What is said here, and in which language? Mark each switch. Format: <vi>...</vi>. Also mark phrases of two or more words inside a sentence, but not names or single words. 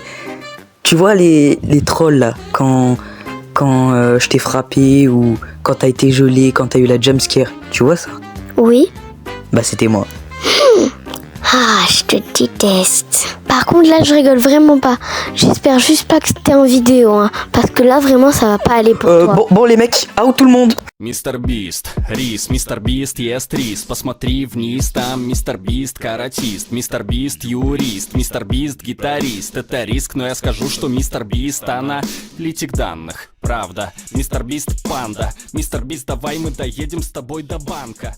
<fr>Tu vois les trolls là, quand je t'ai frappé ou quand t'as été gelé, quand t'as eu la jumpscare. Tu vois ça? Oui. Bah c'était moi. Ah, je te déteste. Par contre, là, je rigole vraiment pas. J'espère juste pas que c'était en vidéo, hein. Parce que là, vraiment, ça va pas aller pour toi. Bon les mecs, out tout le monde.</fr> <ru>Мистер Бист, рис, Мистер Бист ест рис. Посмотри вниз, там Мистер Бист каратист, Мистер Бист юрист, Мистер Бист гитарист. Это риск, но я скажу, что Мистер Бист аналитик данных. Правда, Мистер Бист панда. Мистер Бист, давай мы доедем с тобой до банка.</ru>